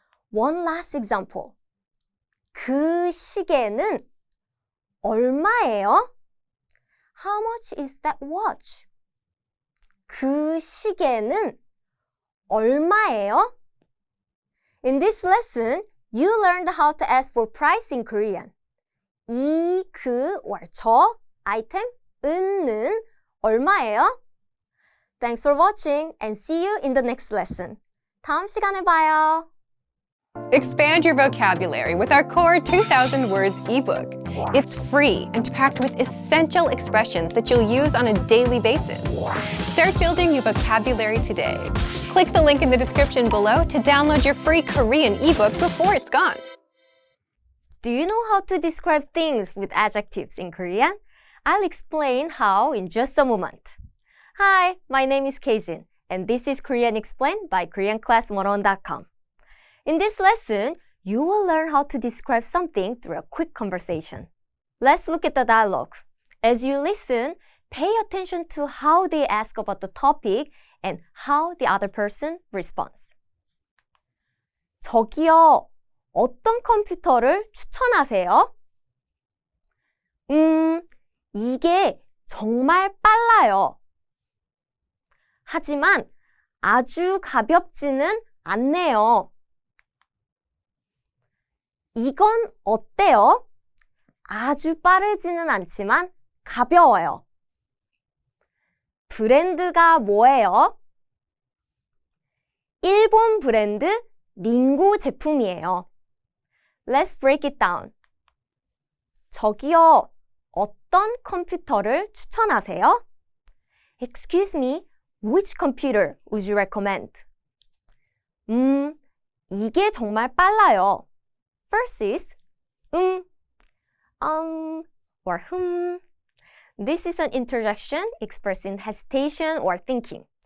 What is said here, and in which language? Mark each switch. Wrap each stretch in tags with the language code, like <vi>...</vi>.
<en>One last example.</en> <ko>그 시계는 얼마예요?</ko> <en>How much is that watch?</en> <ko>그 시계는 얼마예요?</ko> <en>In this lesson, you learned how to ask for price in Korean.</en> <ko>이, 그, or 저, item, 은는 얼마예요?</ko> <en>Thanks for watching and see you in the next lesson.</en> <ko>다음 시간에 봐요.</ko> <en>Expand your vocabulary with our core 2,000 words ebook. It's free and packed with essential expressions that you'll use on a daily basis. Start building your vocabulary today. Click the link in the description below to download your free Korean ebook before it's gone. Do you know how to describe things with adjectives in Korean? I'll explain how in just a moment. Hi, my name is Keijin, and this is Korean Explained by KoreanClass101.com. In this lesson, you will learn how to describe something through a quick conversation. Let's look at the dialogue. As you listen, pay attention to how they ask about the topic and how the other person responds.</en> <ko>저기요, 어떤 컴퓨터를 추천하세요? 이게 정말 빨라요. 하지만 아주 가볍지는 않네요. 이건 어때요? 아주 빠르지는 않지만 가벼워요. 브랜드가 뭐예요? 일본 브랜드 링고 제품이에요.</ko> <en>Let's break it down.</en> <ko>저기요, 어떤 컴퓨터를 추천하세요?</ko> <en>Excuse me, which computer would you recommend?</en> <ko>이게 정말 빨라요.</ko> <en>First is or This is an interjection expressing hesitation or thinking.</en>